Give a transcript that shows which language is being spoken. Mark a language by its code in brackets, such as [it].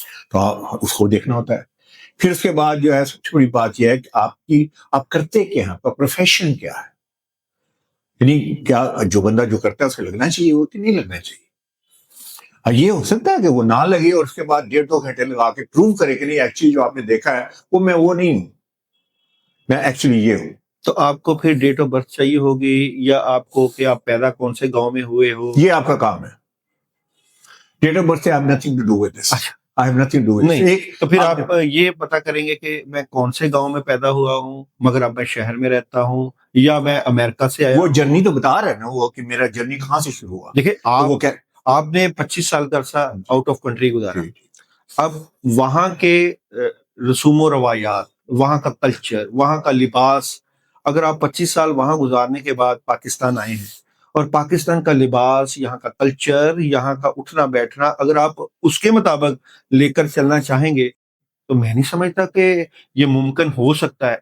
[ur] تو اس کو دیکھنا ہوتا ہے. پھر اس کے بعد جو ہے سب سے بڑی بات یہ ہے کہ آپ کرتے کیا ہیں, آپ کا پروفیشن کیا ہے, یعنی کیا جو بندہ جو کرتا ہے اس کو لگنا چاہیے وہ کہ نہیں لگنا چاہیے. یہ ہو سکتا ہے کہ وہ نہ لگے اور اس کے بعد 1.5-2 گھنٹے لگا کے پروو کرے کہ نہیں ایکچولی جو آپ نے دیکھا ہے وہ نہیں ہوں, میں ایکچولی یہ ہوں. تو آپ کو پھر ڈیٹ آف برتھ چاہیے ہوگی, یا آپ کو کہ آپ پیدا کون سے گاؤں میں ہوئے ہو, یہ آپ کا کام ہے. ڈیٹ آف برتھ سے [en] I have nothing to do with this. I have nothing to do with this. [ur] نہیں تو پھر آپ یہ پتا کریں گے کہ میں کون سے گاؤں میں پیدا ہوا ہوں, مگر اب میں شہر میں رہتا ہوں, یا میں امریکہ سے آیا. وہ جرنی تو بتا رہا ہے نا وہ کہ میرا جرنی کہاں سے شروع ہوا. دیکھیں آپ نے 25 سال کا عرصہ آؤٹ آف کنٹری گزارا. اب وہاں کے رسوم و روایات, وہاں کا کلچر, وہاں کا لباس, اگر آپ 25 سال وہاں گزارنے کے بعد پاکستان آئے ہیں اور پاکستان کا لباس, یہاں کا کلچر, یہاں کا اٹھنا بیٹھنا اگر آپ اس کے مطابق لے کر چلنا چاہیں گے تو میں نہیں سمجھتا کہ یہ ممکن ہو سکتا ہے.